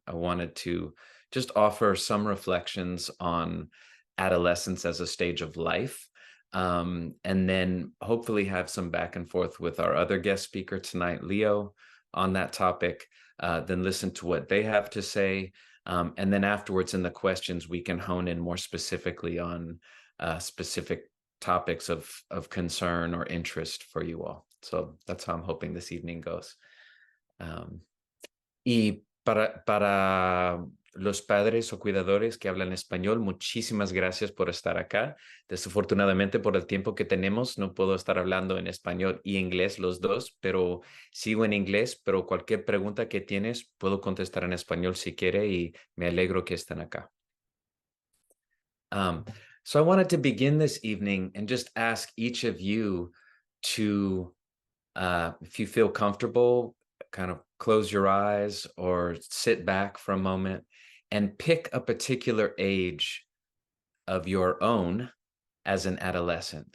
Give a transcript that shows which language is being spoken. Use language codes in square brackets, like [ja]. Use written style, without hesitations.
[en] I wanted to just offer some reflections on adolescence as a stage of life, and then hopefully have some back and forth with our other guest speaker tonight, Leo, on that topic, then listen to what they have to say. And then afterwards in the questions, we can hone in more specifically on specific topics of concern or interest for you all. So that's how I'm hoping this evening goes. [es] Y para los padres o cuidadores que hablan español, muchísimas gracias por estar acá. Desafortunadamente, por el tiempo que tenemos, no puedo estar hablando en español y inglés los dos, pero sigo en inglés, pero cualquier pregunta que tienes, puedo contestar en español si quiere y me alegro que estén acá. [en] So I wanted to begin this evening and just ask each of you to, if you feel comfortable, kind of close your eyes or sit back for a moment and pick a particular age of your own as an adolescent.